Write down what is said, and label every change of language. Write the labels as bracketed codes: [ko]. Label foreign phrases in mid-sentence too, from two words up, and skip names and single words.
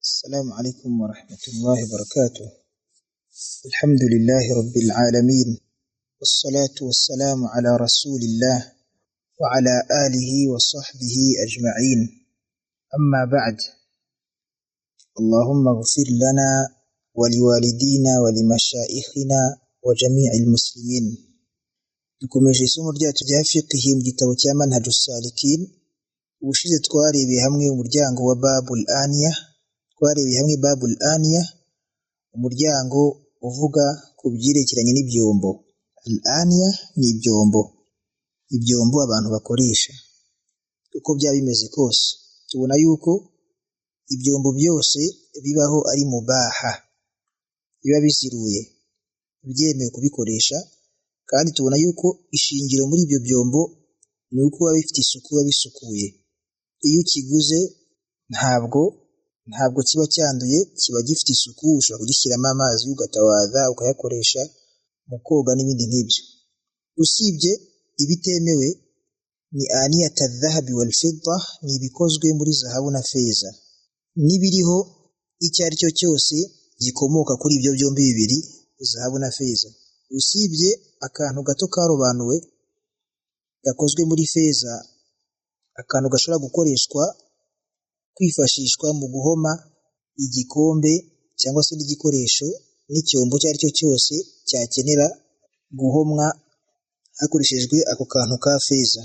[ar] السلام عليكم ورحمة الله وبركاته. الحمد لله رب العالمين، والصلاة والسلام على رسول الله وعلى آله وصحبه أجمعين. أما بعد، اللهم اغفر لنا ولوالدينا ولمشائخنا وجميع المسلمين. [rw] dukomeje isomo ryacu rya fiqh mu gitabo cya manhajus salikin. ubushize twarebeye hamwe umuryango wa [ar] باب الآنية, باب الآنية, [rw] umuryango uvuga ku byerekeranye n'ibyombo. [ar] الآنية [rw] ni ibyombo abantu bakoresha uko byaba bimeze kose. Tubona yuko ibyombo byose bibaho ari mubaha, biba biziruye, byemewe kubikoresha, kandi tubona yuko ishingiro muri ibyo byombo ni uko biba bifite isuku, biba bisukuye. Iyo ukiguze ntabwo kiba cyanduye, kiba gifite isuku. Ushobora kugishyiramo amazi ugatawaza ukayakoresha mu koga n'ibindi nk'ibyo. Usibye ibitemewe ni [ar] آنية الذهب والفضة, [rw] ni ibikozwe muri zahabu na feza, n'ibiriho icyo ari cyo cyose gikomoka kuri ibyo byombi bibiri, zahabu na feza. Usibye akantu gato karobanuwe gakozwe muri feza, akantu gashobora gukoreshwa kwifashishwa mu guhoma igikombe cyangwa se n'igikoresho n'icyombo icyo ari cyo cyose cyakenera guhomwa hakoreshejwe ako kantu ka feza.